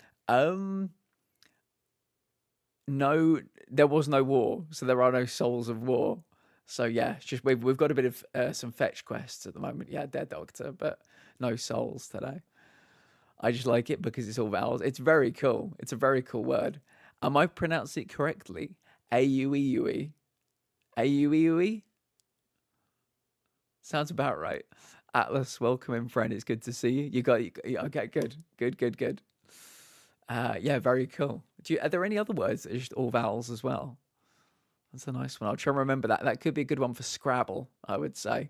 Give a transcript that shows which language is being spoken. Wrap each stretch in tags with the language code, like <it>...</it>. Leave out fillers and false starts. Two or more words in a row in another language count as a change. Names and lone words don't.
<en>No, there was no war, so there are no souls of war. So yeah, it's just we've got a bit of some fetch quests at the moment. Yeah, Dead Doctor, but no souls today. I just like it because it's all vowels. It's very cool. It's a very cool word. Am I pronouncing it correctly? A-U-E-U-E. A-U-E-U-E? Sounds about right. Atlas, welcome in, friend. It's good to see you. You got okay, good. Yeah, very cool. Are there any other words that are just all vowels as well? That's a nice one. I'll try and remember that. That could be a good one for Scrabble, I would say.</en>